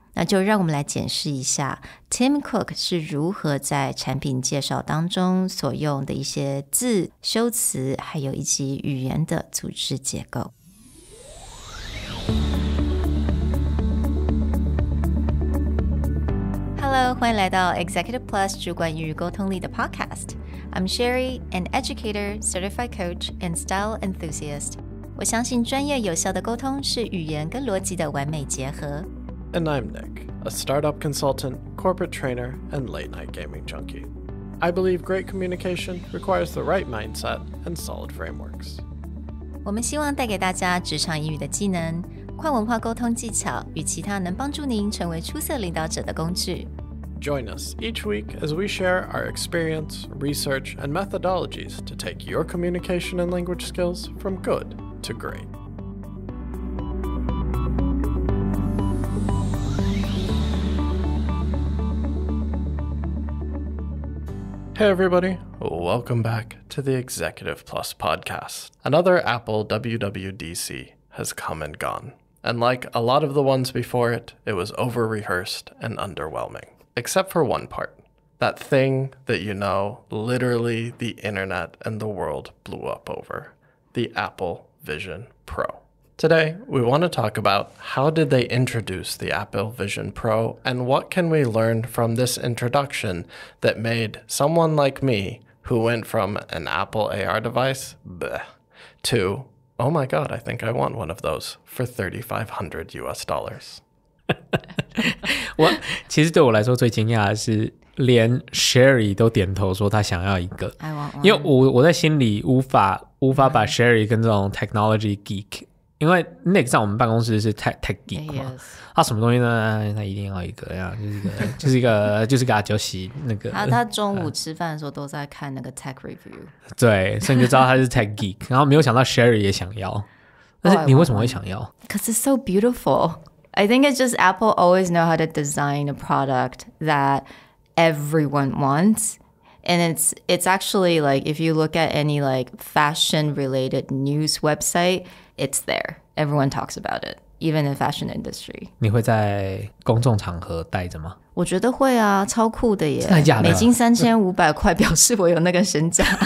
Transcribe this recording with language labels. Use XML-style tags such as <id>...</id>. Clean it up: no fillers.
<zh>那就让我们来检视一下 Tim Cook 是如何在产品介绍当中所用的一些字、修辞，还有以及语言的组织结构。 Hello，欢迎来到 Executive Plus 主管与沟通力的 Podcast。</zh> <en>I'm Sherry, an educator, certified coach, and style enthusiast.</en> <zh>我相信专业有效的沟通是语言跟逻辑的完美结合。</zh> <en>And I'm Nick, a startup consultant, corporate trainer, and late-night gaming junkie. I believe great communication requires the right mindset and solid frameworks.</en> <zh>我们希望带给大家职场英语的技能、跨文化沟通技巧与其他能帮助您成为出色领导者的工具。</zh> <en>Join us each week as we share our experience, research, and methodologies to take your communication and language skills from good to great. Hey everybody, welcome back to the Executive Plus podcast. Another Apple WWDC has come and gone. And like a lot of the ones before it, it was over-rehearsed and underwhelming. Except for one part. That thing that you know, literally the internet and the world blew up over. The Apple Vision Pro. Today, we want to talk about how did they introduce the Apple Vision Pro and what can we learn from this introduction that made someone like me, who went from an Apple AR device, bleh, to, oh my God, I think I want one of those for $3,500 US.</en> <zh>其实对我来说最惊讶的是，连 Sherry 都点头说他想要一个，因为我在心里无法把 Sherry 跟这种 technology geek，因为 Nick 在我们办公室是 tech geek 嘛，他什么东西呢？他一定要一个呀，就是个阿九喜那个。他中午吃饭的时候都在看那个 tech review，对，所以你就知道他是 tech geek， 然后没有想到 Sherry 也想要，但是你为什么会想要</zh> <en>？Because it's so beautiful.I think it's just Apple always know how to design a product that everyone wants. And it's actually like, if you look at any like fashion related news website, it's there. Everyone talks about it, even in the fashion industry.</en> <zh>你会在公众场合戴着吗？我觉得会啊，超酷的耶！真的假的？美金3500块表示我有那个身价。</zh>